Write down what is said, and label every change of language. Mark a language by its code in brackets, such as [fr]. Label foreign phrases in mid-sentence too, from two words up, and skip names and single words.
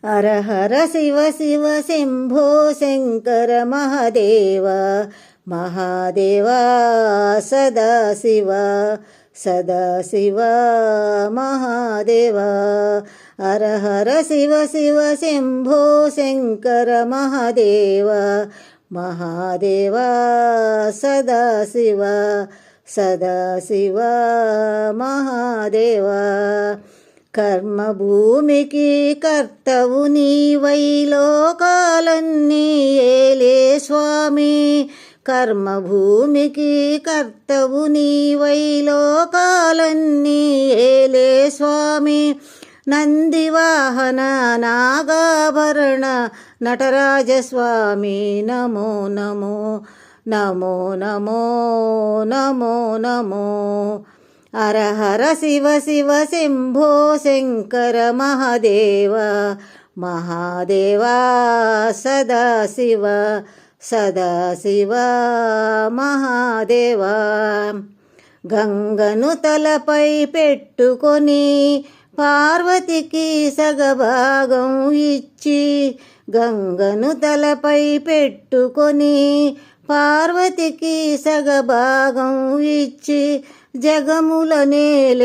[sa] हर हर शिव शिव शंभो शंकर महादेव महादेवा सदाशिव सदाशिव महादेवा हर हर शिव शिव शंभो शंकर महादेव महादेवा सदाशिव सदाशिव महादेवा [te] కర్మభూమికి కర్తవు నీవై లోకాలన్నీ ఏలే స్వామి కర్మభూమికి కర్తవు నీవై లోకాలన్నీ ఏలే స్వామి నందివాహన నాగాభరణ నటరాజస్వామి నమో నమో నమో నమో నమో నమో [sa] हर हर शिव शिव शंभो शंकर महादेव महादेवा सदाशिव सदाशिव महादेवा [te] గంగను తలపై పెట్టుకొని పార్వతికి సగభాగం ఇచ్చి గంగను తలపై పెట్టుకొని పార్వతికి సగభాగం ఇచ్చి జగముల నేలే